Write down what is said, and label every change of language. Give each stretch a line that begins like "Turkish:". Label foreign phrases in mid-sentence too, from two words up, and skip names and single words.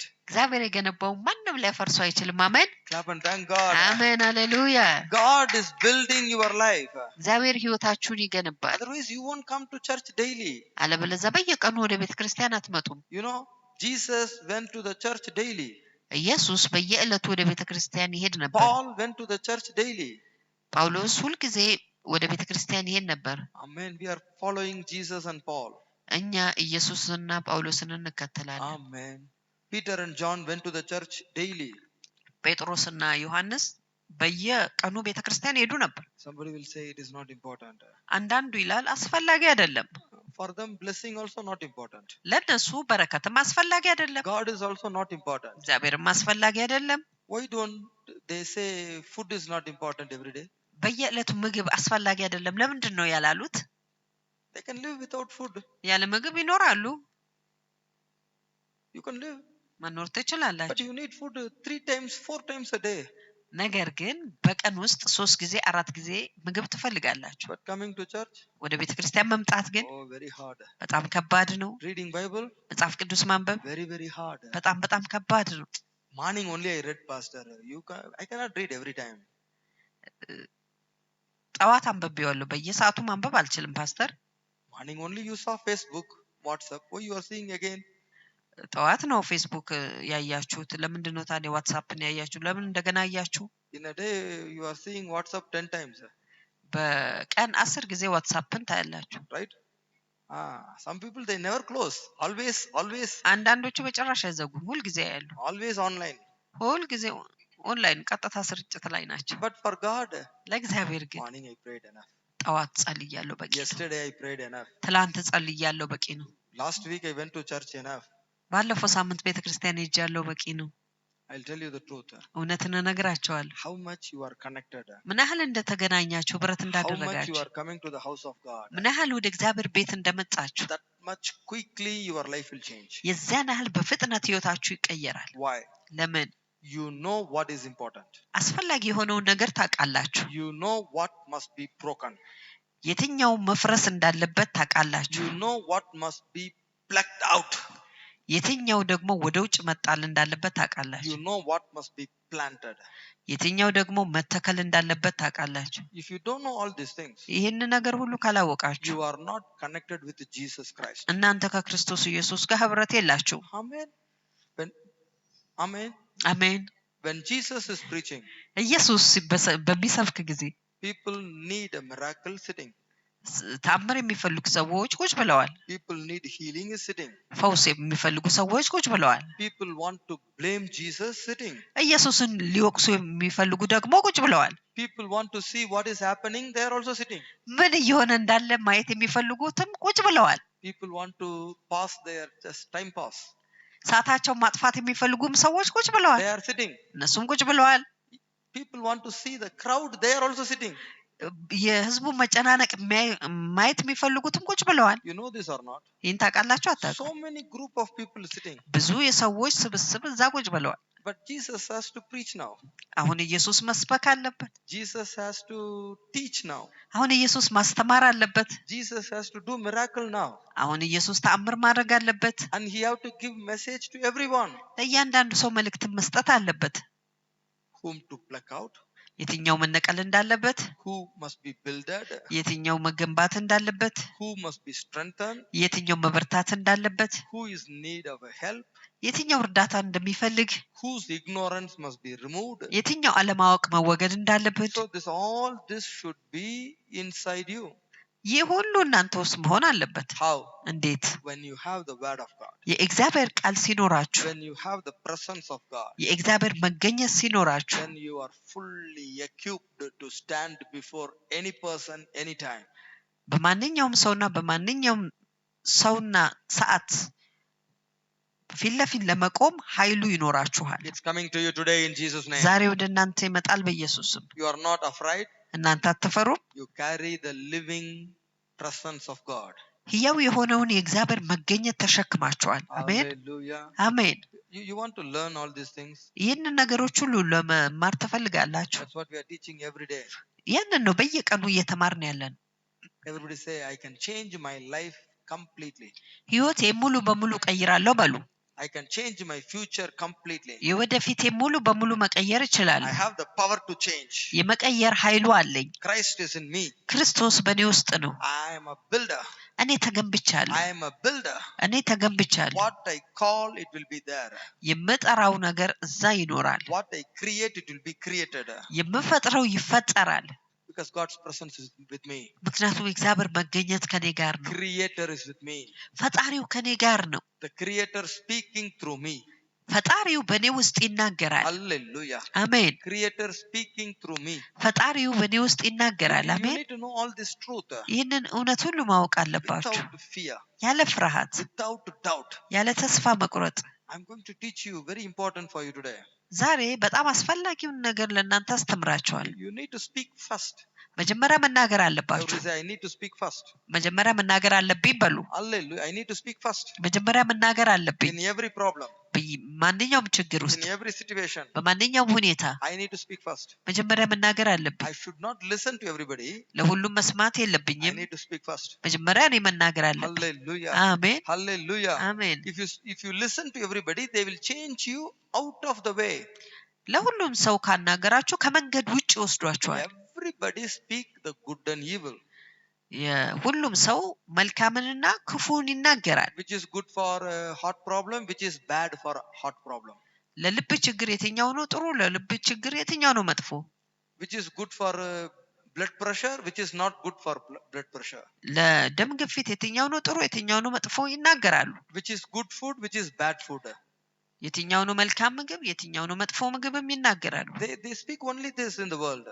Amharic: እግዚአብሔር የገነባውን ማንም ሊያፈርሰው አይችልም አሜን
English: Clap and thank God.
Amharic: አሜን ሃሌሉያ
English: God is building your life.
Amharic: እግዚአብሔር ህይወታችሁን ይገነባል
English: Otherwise, you won't come to church daily.
Amharic: አለበለዚያ በየቀኑ ወደ ቤተክርስቲያን አትመጡም
English: You know, Jesus went to the church daily.
Amharic: ኢየሱስ በየዕለቱ ወደ ቤተክርስቲያን ይሄድ ነበር
English: Paul went to the church daily.
Amharic: ጳውሎስ ሁልጊዜ ወደ ቤተክርስቲያን ይሄድ ነበር
English: Amen. We are following Jesus and Paul.
Amharic: እኛ ኢየሱስንና ጳውሎስን እንከተላለን
English: Amen. Peter and John went to the church daily.
Amharic: ጴጥሮስና ዮሐንስ በየቀኑ ቤተክርስቲያን ይሄዱ ነበር
English: Somebody will say it is not important.
Amharic: አንዳንዱ ይላል አስፈላጊ አይደለም
English: For them, blessing also not important.
Amharic: ለነሱ በረከትም አስፈላጊ አይደለም
English: God is also not important.
Amharic: እግዚአብሔርም አስፈላጊ አይደለም
English: Why don't they say food is not important every day?
Amharic: በየዕለቱ ምግብ አስፈላጊ አይደለም ለምንድን ነው ያላሉት
English: They can live without food.
Amharic: ያለ ምግብ ይኖራሉ
English: You can live.
Amharic: መኖር
English: But
Amharic: ትችላላችሁ
English: you need food 3 times, 4 times a day.
Amharic: ነገር ግን በቀን ውስጥ 3 ጊዜ 4 ጊዜ ምግብ ትፈልጋላችሁ
English: But coming to church,
Amharic: ወደ ቤተክርስቲያን መምጣት ግን
English: oh, very hard.
Amharic: በጣም ከባድ ነው
English: Reading Bible,
Amharic: መጽሐፍ ቅዱስ ማንበብ
English: very, very hard.
Amharic: በጣም ከባድ ነው
English: Morning only I read, Pastor. I cannot read every time.
Amharic: ጠዋት አንብቤዋለሁ በየሰዓቱ ማንበብ አልችልም ፓስተር
English: Morning only you saw Facebook, WhatsApp. Why you are seeing again?
Amharic: ጠዋት ነው ፌስቡክ ያያችሁት ለምንድን ነው ታዲያ ዋትስአፕን ያያችሁ ለምን እንደገና አያችሁ
English: In a day you are seeing WhatsApp 10 times.
Amharic: በቀን 10 ጊዜ ዋትስአፕን ታያላችሁ
English: Right? Some people they never close. Always
Amharic: አንዳንዶቹ በጭራሽ አይዘጉም ሁል ጊዜ ያያሉ
English: online.
Amharic: ሁል ጊዜ ኦንላይን ቀጥታ ስርጭት ላይ ናቸው
English: But for God,
Amharic: ለእግዚአብሔር ግን
English: morning I prayed enough.
Amharic: ጠዋት ጸልያለሁ በቂ ነው
English: Yesterday I prayed enough.
Amharic: ትላንት ጸልያለሁ በቂ ነው
English: Last week I went to church enough.
Amharic: ባለፈው ሳምንት ቤተክርስቲያን ሄጃለሁ በቂ ነው
English: I'll tell you the truth.
Amharic: እውነትን እነግራቸዋለሁ
English: How much you are connected.
Amharic: ምን ያህል እንደተገናኛችሁ ብረት
English: How much you
Amharic: እንዳደረጋችሁ
English: are coming to the house of God.
Amharic: ምን ያህል ወደ እግዚአብሔር ቤት እንደመጣችሁ
English: That much quickly your life will change.
Amharic: የዛን ያህል በፍጥነት ህይወታችሁ ይቀየራል
English: Why?
Amharic: ለምን
English: You know what is important.
Amharic: አስፈላጊ የሆነውን ነገር ታውቃላችሁ
English: You know what must be broken.
Amharic: የትኛው መፍረስ እንዳለበት ታውቃላችሁ
English: You know what must be plucked out.
Amharic: የትኛው ደግሞ ወደ ውጭ መጣል እንዳለበት ታውቃላችሁ
English: You know what must be planted.
Amharic: የትኛው ደግሞ መተከል እንዳለበት ታውቃላችሁ
English: If you don't know all these things,
Amharic: ይህን ነገር ሁሉ ካላወቃችሁ
English: you are not connected with Jesus Christ.
Amharic: እናንተ ከክርስቶስ ኢየሱስ ጋር ህብረት የላችሁ
English: Amen. When Amen.
Amharic: አሜን።
English: When Jesus is preaching,
Amharic: ኢየሱስ በሚሰብክ ጊዜ
English: people need a miracle sitting.
Amharic: ታምር የሚፈልጉ ሰዎች ቁጭ ብለዋል።
English: People need healing is sitting.
Amharic: ፈውስ የሚፈልጉ ሰዎች ቁጭ ብለዋል።
English: People want to blame Jesus sitting.
Amharic: ኢየሱስን ሊወቅሱ የሚፈልጉ ደግሞ ቁጭ ብለዋል።
English: People want to see what is happening, they are also sitting.
Amharic: ምን እየሆነ እንዳለ ማየት የሚፈልጉትም ቁጭ ብለዋል።
English: People want to pass their just time pass.
Amharic: ሰዓታቸውን ማጥፋት የሚፈልጉም ሰዎች ቁጭ ብለዋል።
English: They are sitting.
Amharic: እነሱም ቁጭ ብለዋል።
English: People want to see the crowd, they are also sitting.
Amharic: የህዝቡ መጨናነቅ ማየት የሚፈልጉትም ቁጭ ብለዋል።
English: You know this or not?
Amharic: ይህን ታውቃላችሁ አታውቁም?
English: So many group of people sitting.
Amharic: ብዙ የሰዎች ስብስብ እዛ ቁጭ ብለዋል።
English: But Jesus has to preach now.
Amharic: አሁን ኢየሱስ መስበክ አለበት።
English: Jesus has to teach now.
Amharic: አሁን ኢየሱስ ማስተማር አለበት።
English: Jesus has to do miracle now.
Amharic: አሁን ኢየሱስ ተአምር ማድረግ አለበት።
English: And he have to give message to everyone.
Amharic: ለእያንዳንዱ ሰው መልእክትን መስጠት አለበት።
English: Whom to pluck out?
Amharic: የትኛው መነቀል እንዳለበት፣
English: who must be builded,
Amharic: የትኛው መገንባት እንዳለበት፣
English: who must be strengthened,
Amharic: የትኛው መበርታት እንዳለበት፣
English: who is in need of a help,
Amharic: የትኛው እርዳታ እንደሚፈልግ፣
English: whose ignorance must be removed.
Amharic: የትኛው አለማወቅ መወገድ እንዳለበት።
English: So all this should be inside you.
Amharic: ይህ ሁሉ እናንተ ውስጥ መሆን አለበት።
English: How?
Amharic: እንዴት?
English: When you have the word of God,
Amharic: የእግዚአብሔር ቃል ሲኖራችሁ፣
English: when you have the presence of God,
Amharic: የእግዚአብሔር መገኘት ሲኖራችሁ፣
English: then you are fully equipped to stand before any person anytime.
Amharic: በማንኛውም ሰውና ሰዓት ፊት ለፊት ለመቆም ኃይሉ ይኖራችኋል።
English: It's coming to you today in Jesus name.
Amharic: ዛሬ ወደ እናንተ ይመጣል በኢየሱስ ስም።
English: You are not afraid.
Amharic: እናንተ አትፈሩም።
English: You carry the living presence of God.
Amharic: ሕያው የሆነውን የእግዚአብሔር መገኘት ተሸክማችኋል። አሜን
English: Hallelujah.
Amharic: አሜን።
English: You want to learn all these things.
Amharic: ይህንን ነገሮች ሁሉ ለመማር ትፈልጋላችሁ።
English: That's what we are teaching every day.
Amharic: ያንን ነው በየቀኑ እየተማርን ያለን።
English: Everybody say, I can change my life completely.
Amharic: ሕይወቴ ሙሉ በሙሉ ቀይራለሁ በሉ።
English: I can change my future completely.
Amharic: የወደፊቴ ሙሉ በሙሉ መቀየር እችላለሁ።
English: I have the power to change.
Amharic: የመቀየር ኃይሉ አለኝ።
English: Christ is in me.
Amharic: ክርስቶስ በእኔ ውስጥ ነው።
English: I am a builder.
Amharic: እኔ ተገንብቻለሁ።
English: I am a builder.
Amharic: እኔ ተገንብቻለሁ።
English: What I call, it will be there.
Amharic: የምጠራው ነገር እዛ ይኖራል።
English: What I create, it will be created.
Amharic: የምፈጥረው ይፈጠራል።
English: Because God's presence is with me.
Amharic: ምክንያቱም የእግዚአብሔር መገኘት ከኔ ጋር ነው።
English: Creator is with me.
Amharic: ፈጣሪው ከኔ ጋር ነው።
English: The Creator speaking through me.
Amharic: ፈጣሪው በእኔ ውስጥ ይናገራል።
English: Hallelujah.
Amharic: አሜን።
English: Creator speaking through me.
Amharic: ፈጣሪው በእኔ ውስጥ ይናገራል።
English: You
Amharic: አሜን።
English: need to know all this truth.
Amharic: ይህንን እውነት ሁሉ ማወቅ አለባችሁ።
English: Without fear.
Amharic: ያለ ፍርሃት፣
English: Without doubt.
Amharic: ያለ ተስፋ መቁረጥ።
English: I'm going to teach you very important for you today.
Amharic: ዛሬ በጣም አስፈላጊውን ነገር ለእናንተ አስተምራችኋል።
English: You need to speak first.
Amharic: መጀመሪያ መናገር አለባችሁ።
English: Everybody say, I need to speak first.
Amharic: መጀመሪያ መናገር አለብኝ በሉ።
English: Hallelujah. I need to speak first.
Amharic: መጀመሪያ መናገር አለብኝ።
English: In every problem.
Amharic: ማንኛውም ችግር ውስጥ፣
English: In every situation.
Amharic: በማንኛውም ሁኔታ
English: I need to speak first.
Amharic: መጀመሪያ መናገር አለብኝ።
English: I should not listen to everybody.
Amharic: ለሁሉም መስማት
English: I
Amharic: የለብኝም።
English: need to speak first.
Amharic: መጀመሪያ እኔ መናገር አለብኝ።
English: Hallelujah.
Amharic: አሜን
English: Hallelujah.
Amharic: አሜን።
English: If you listen to everybody, they will change you out of the way.
Amharic: ለሁሉም ሰው ካናገራችሁ ከመንገድ ውጭ ይወስዷችኋል።
English: Everybody speak the good and evil.
Amharic: ሁሉም ሰው መልካምንና ክፉን ይናገራል።
English: Which is good for a heart problem, which is bad for a heart problem.
Amharic: ለልብ ችግር የትኛው ነው ጥሩ? ለልብ ችግር የትኛው ነው መጥፎ?
English: Which is good for blood pressure, which is not good for blood pressure.
Amharic: ለደም ግፊት የትኛው ነው ጥሩ? የትኛው ነው መጥፎ? ይናገራሉ።
English: Which is good food, which is bad food.
Amharic: የትኛው ነው መልካም ምግብ? የትኛው ነው መጥፎ ምግብም ይናገራሉ።
English: They speak only this in the world.